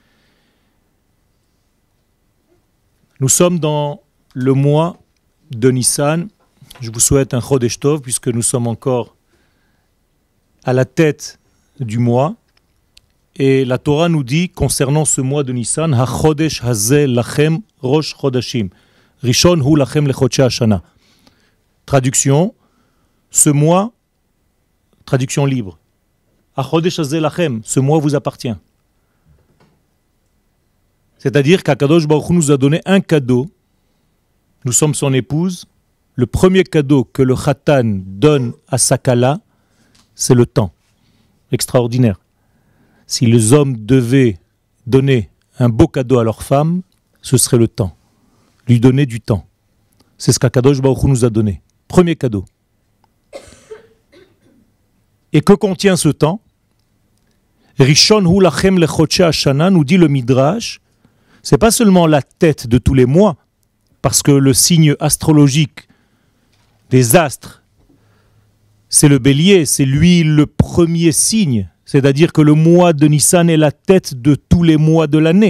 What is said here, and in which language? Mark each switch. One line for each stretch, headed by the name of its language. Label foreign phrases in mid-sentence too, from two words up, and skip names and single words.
French: Nous sommes dans le mois de Nissan. Je vous souhaite un
Hebrew: חודש טוב,
French: puisque nous sommes encore à la tête du mois. Et la Torah nous dit, concernant ce mois de Nissan,
Hebrew: החודש הזה לכם ראש חודשים, ראשון הוא לכם לחודשי השנה.
French: Traduction, ce mois, traduction libre.
Hebrew: החודש הזה לכם,
French: ce mois vous appartient. C'est-à-dire qu'
Hebrew: הקדוש ברוך הוא
French: nous a donné un cadeau. Nous sommes son épouse. Le premier cadeau que le Khatan donne à sa kala, c'est le temps. Extraordinaire. Si les hommes devaient donner un beau cadeau à leur femme, ce serait le temps. Lui donner du temps. C'est ce qu'
Hebrew: הקדוש ברוך הוא
French: nous a donné. Premier cadeau. Et que contient ce temps?
Hebrew: ראשון הוא לכם לחודשי השנה,
French: nous dit le Midrash, c'est pas seulement la tête de tous les mois, parce que le signe astrologique des astres, c'est le bélier, c'est lui le premier signe, c'est-à-dire que le mois de Nissan est la tête de tous les mois de l'année.